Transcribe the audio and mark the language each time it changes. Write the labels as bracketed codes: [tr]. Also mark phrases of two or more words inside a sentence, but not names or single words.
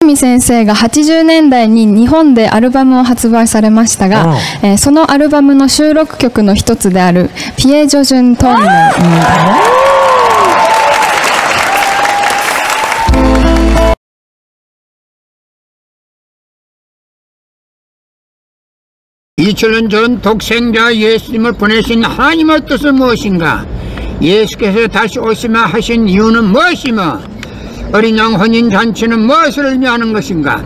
[ja] 見先生が80年代に日本でアルバムを発売されましたが、そのアルバムの収録曲の一つであるピエ・ジョジュン・トーミナル [ko] 2000년 전 독생자 예수님을 보내신 하나님의 뜻은 무엇인가? 예수께서 다시 오시마 하신 이유는 무엇이며 어린 양 혼인잔치는 무엇을 의미하는 것인가?